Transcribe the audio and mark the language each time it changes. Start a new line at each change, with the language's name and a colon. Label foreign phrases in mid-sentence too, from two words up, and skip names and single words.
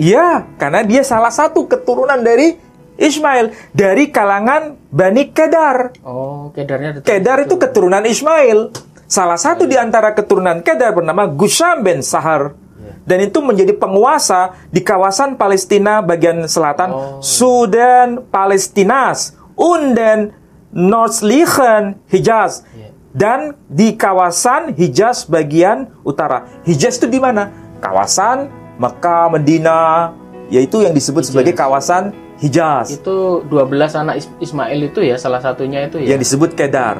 Indonesian: Ya, karena dia salah satu keturunan dari Ismail, dari kalangan Bani Kedar. Oh, Kedarnya Kedar itu keturunan Ismail. Salah satu di antara keturunan Kedar bernama Gusam bin Sahar. Dan itu menjadi penguasa di kawasan Palestina bagian selatan,
German: Sudan, Palestinas, und den nördlichen Hijaz.
Indonesian: Dan di kawasan Hijaz bagian utara. Hijaz itu di mana? Kawasan Mekah, Medina, yaitu yang disebut sebagai kawasan Hijaz. Itu 12 anak Ismail itu ya, salah satunya itu ya. Yang disebut Kedar.